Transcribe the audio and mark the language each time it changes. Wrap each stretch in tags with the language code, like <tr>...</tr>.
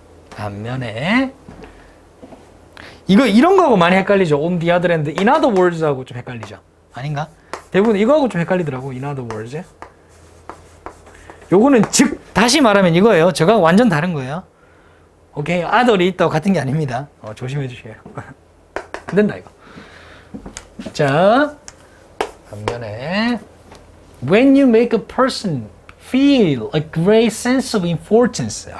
<ko>반면에 이거 이런 거하고 많이 헷갈리죠.</ko> <en>On the other hand, in other words하고</en> <ko>좀 헷갈리죠. 아닌가? 대부분 이거하고 좀 헷갈리더라고.</ko> <en>in other words.</en> <ko>요거는 즉 다시 말하면 이거예요. 저거하고 완전 다른 거예요. 오케이, other이 있다고 같은 게 아닙니다. 조심해 주세요. 안 된다 이거. 자, 반면에</ko> <en>when you make a person feel a great sense of importance.</en>